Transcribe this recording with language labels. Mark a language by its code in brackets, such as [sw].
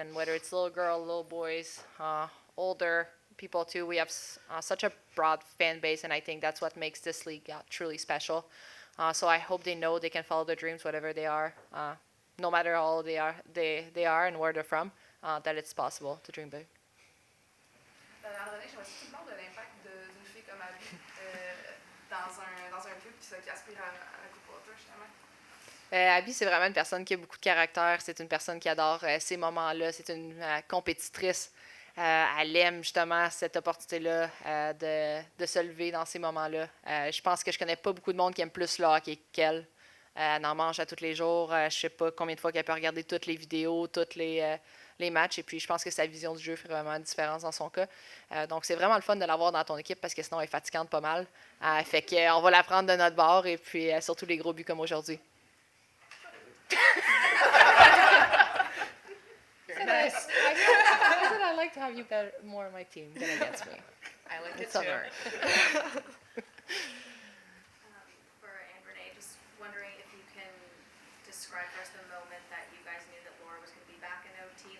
[en] And whether it's little girl, little boys, older people too, we have such a broad fan base, and I think that's what makes this league truly special. So I hope they know they can follow their dreams, whatever they are, no matter how old they are and where they're from, that it's possible to dream big. [fr] Ann-Renée, j'aimerais que tu me parles de l'impact d'une fille comme Abby dans un club qui aspire à la Coupe Walter, justement. Abby, c'est vraiment une personne qui a beaucoup de caractère. C'est une personne qui adore ces moments-là. C'est une compétitrice. Elle aime justement cette opportunité-là de se lever dans ces moments-là. Je pense que je connais pas beaucoup de monde qui aime plus le hockey qu'elle. Elle en mange à tous les jours. Je sais pas combien de fois qu'elle peut regarder toutes les vidéos, tous les matchs. Et puis, je pense que sa vision du jeu fait vraiment une différence dans son cas. Donc, c'est vraiment le fun de l'avoir dans ton équipe parce que sinon, elle est fatigante pas mal. Fait qu'on va la prendre de notre bord et puis surtout les gros buts comme aujourd'hui. [en] Nice. I said I'd like to have you more on my team than against me. I like It's it too. summer. For Ann-Renée, just wondering if you can describe for us the moment that you guys knew that Laura was going to be back in OT.